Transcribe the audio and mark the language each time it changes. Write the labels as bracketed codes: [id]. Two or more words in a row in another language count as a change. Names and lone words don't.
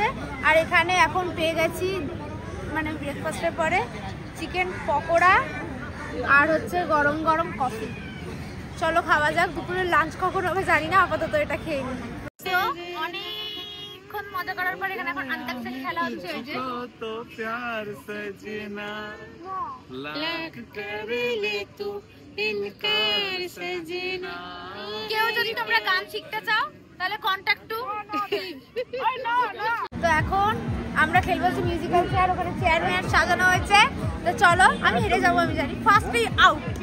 [bn] আর এখানে এখন পেয়ে গেছি মানে ব্রেকফাস্টের পরে চিকেন পকোড়া আর হচ্ছে গরম গরম কফি। চলো খাওয়া যাক। দুপুরের লাঞ্চ কখন হবে জানি না, আপাতত এটা খেয়ে নিই। তো অনেকক্ষণ মজা করার পর এখানে এখন আন্তাক্ষরী খেলা হচ্ছে। এই যে [hi] तो प्यार सजना लाख कर ले तू इनकार सजना। [bn] কেউ যদি তোমরা গান শিখতে চাও তাহলে [en] contact to. [bn] তো এখন আমরা খেলবো হচ্ছে মিউজিক্যাল চেয়ার। ওখানে চেয়ার মেয়ার সাজানো হয়েছে। তো চলো, আমি হেরে যাবো আমি জানি, ফার্স্টে আউট।